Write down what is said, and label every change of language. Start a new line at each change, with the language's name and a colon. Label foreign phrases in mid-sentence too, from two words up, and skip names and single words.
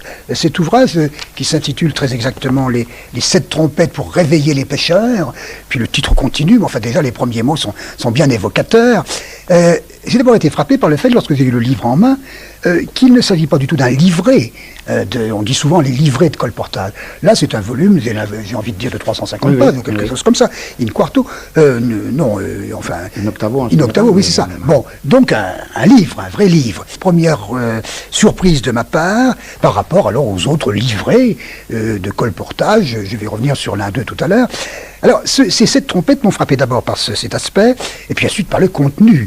French: Cet ouvrage qui s'intitule très exactement les 7 trompettes pour réveiller les pêcheurs, puis le titre continue, mais enfin déjà les premiers mots sont bien évocateurs. J'ai d'abord été frappé par le fait, lorsque j'ai eu le livre en main, qu'il ne s'agit pas du tout d'un livret. On dit souvent les livrets de colportage. Là, c'est un volume, j'ai envie de dire de 350 pages, ou quelque chose comme ça.
Latin: In quarto, enfin... In octavo, in octavo,
French: oui, c'est ça. Bon, donc un livre, un vrai livre. Première surprise de ma part, par rapport alors aux autres livrets de colportage. Je vais revenir sur l'un d'eux tout à l'heure. Alors, ces 7 trompettes m'ont frappé d'abord par cet aspect, et puis ensuite par le contenu.